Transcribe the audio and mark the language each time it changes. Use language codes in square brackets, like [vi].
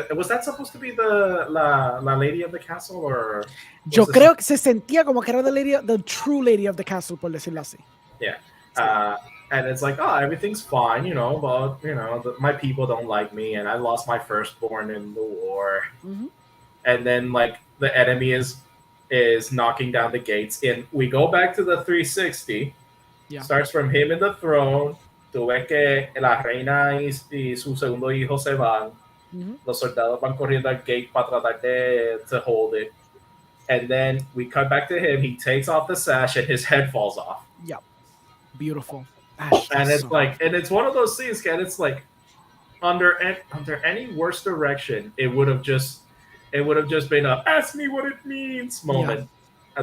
[en] Was that supposed to be la lady of the castle, or? [es] Yo creo que se sentía como que era [en] the true lady of the castle, [es] por decirlo así. [en] Yeah. And it's like, oh, everything's fine, but my people don't like me, and I lost my firstborn in the war. Mm-hmm. And then like the enemy is knocking down the gates, and we go back to the 360. Yeah. Starts from him in the throne. [es] Tú ves que la reina y su segundo hijo se van. Mm-hmm. Los soldados van corriendo al gate para tratar [en] to hold it. And then we cut back to him. He takes off the sash, and his head falls off. Yep. Beautiful. And it's and it's one of those scenes, and it's like under any worse direction, it would have just been a "ask me what it means" moment. Yeah.